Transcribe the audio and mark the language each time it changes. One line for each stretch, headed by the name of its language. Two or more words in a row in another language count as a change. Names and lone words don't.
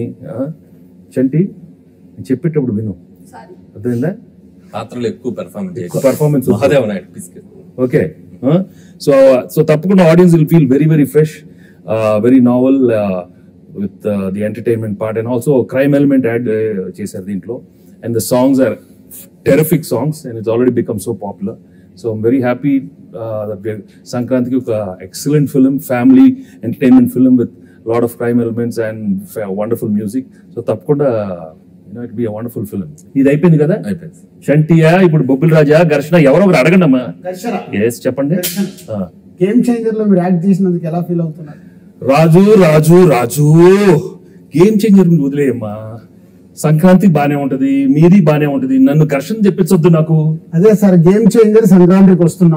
Telugu: చంటి చెప్పేటప్పుడు విను, అర్థమైందా? పాత్రలో ఎక్కువ పర్ఫార్మెన్స్ మహాదేవ్ నాయుడు. ఓకే.
English: So తప్పకుండా audience will feel very very fresh, very novel with the entertainment part and also crime element add
Telugu: చేశారు దీంట్లో.
English: and the songs are terrific songs and it's already become so popular. So I'm very happy that Sankrantiki is an excellent film, family entertainment film with a lot of crime elements and wonderful music. So tappakunda it will be a wonderful film.
Telugu: ఇది అయిపింది కదా? Ayipindi. శాంతియా ఇప్పుడు బొబ్బిలి రాజా, ఘర్షణ ఎవరో ఒకరు అడగండమ్మా. ఘర్షణ Yes cheppandi. గేమ్ చేంజర్ లో మీరు యాక్ట్ చేసినందుకు ఎలా ఫీల్ అవుతున్నారు? రాజు గేమ్ చేంజర్ గురించి వదిలేయమ్మా. సంక్రాంతి బానే ఉంటది, మీది బానే ఉంటది, నన్ను ఘర్షణ చెప్పించొద్దు నాకు. అదే సార్ గేమ్ చేంజర్ సంక్రాంతికి వస్తున్నాం